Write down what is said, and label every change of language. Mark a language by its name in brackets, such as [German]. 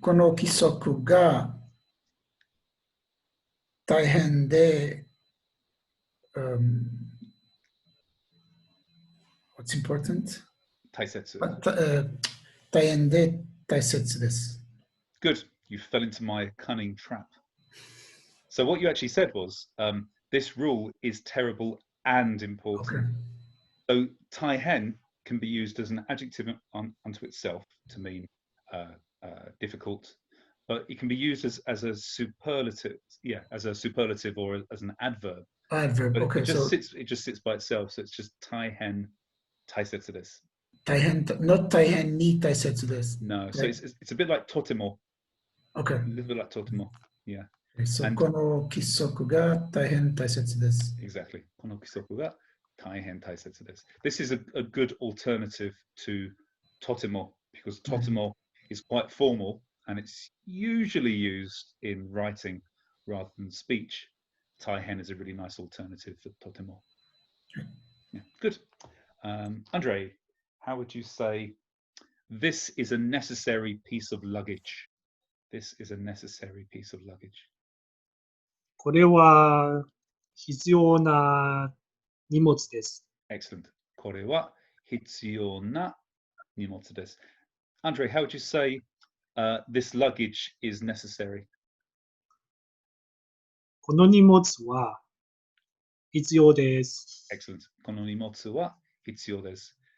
[Japanese] この規則が大変で、 [English] what's important? [Japanese] 大切。大変で大切です。 [English] Good. You fell into my cunning trap. So what you actually said was, this rule is terrible and important. Okay. So taihen can be used as an adjective unto itself to mean difficult, but it can be used as a superlative, as a superlative or as an adverb. Adverb. But Okay. it just sits by itself. So it's just [Japanese] taihen, taisetsu desu. Taihen, not taihen ni taisetsu desu. [English] No. So it's a bit like totemo. Okay. A little bit like totemo. Yeah. [Japanese] So この規則が大変大切です。 [English] Exactly. [Japanese] この規則が大変大切です. [English] This is a good alternative to totemo because totemo is quite formal and it's usually used in writing rather than speech. Taihen is a really nice alternative for totemo. Yeah, good. Andre, how would you say this is a necessary piece of luggage? This is a necessary piece of luggage. [Japanese] これは必要な荷物です。 [English] Excellent. [Japanese] これは必要な荷物です. [English] Andre, how would you say this luggage is necessary. [Japanese] この荷物は必要です。 [English] Excellent. [Japanese] この荷物は必要です.